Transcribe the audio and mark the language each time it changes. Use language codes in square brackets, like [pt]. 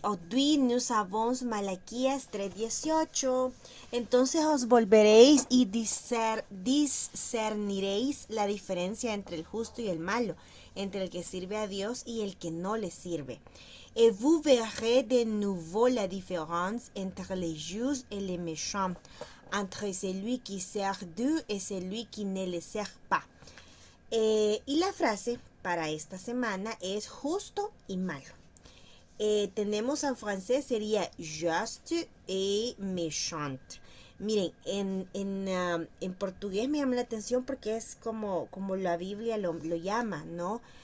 [fr] Aujourd'hui, nous avons Malaquías 3:18. [es] Entonces os volveréis y discerniréis la diferencia entre el justo y el malo, entre el que sirve a Dios y el que no le sirve. [fr] Et vous verrez de nouveau la différence entre les justes et les méchants, entre celui qui sert Dieu et celui qui ne le sert pas. [es] Y la frase para esta semana es justo y malo. Tenemos en francés sería [fr] juste et méchant. [es] Miren, en portugués me llama la atención porque es como la Biblia lo llama, ¿no?